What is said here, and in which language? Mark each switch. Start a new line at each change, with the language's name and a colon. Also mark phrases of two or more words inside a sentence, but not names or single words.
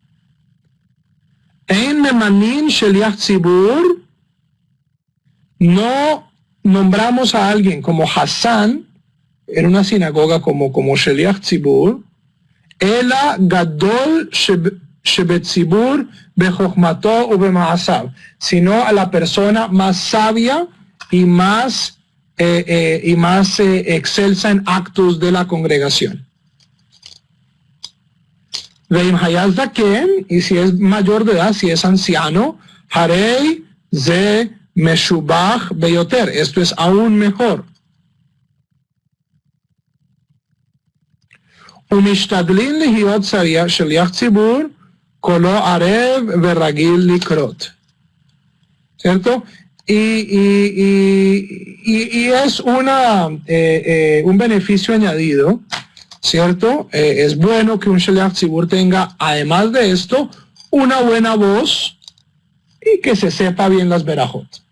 Hebrew: אין ממנין שליח ציבור
Spanish: no nombramos a alguien como Hasan en una sinagoga como
Hebrew: שליח ציבור, אלא גדול שבציבור בחכמתו ו במעשיו,
Spanish: sino a la persona más sabia y más excelsa en actos de la congregación.
Hebrew: ואם היה זקן,
Spanish: y si es mayor de edad, si es anciano,
Hebrew: הרי זה משובח ביותר,
Spanish: esto es aún mejor.
Hebrew: ומשתדלין להיות שליח ציבור קולו ערב ורגיל לקרות,
Spanish: ¿cierto? Y es un beneficio añadido, ¿cierto? Es bueno que un
Hebrew: שליח ציבור
Spanish: tenga, además de esto, una buena voz y que se sepa bien las verajot.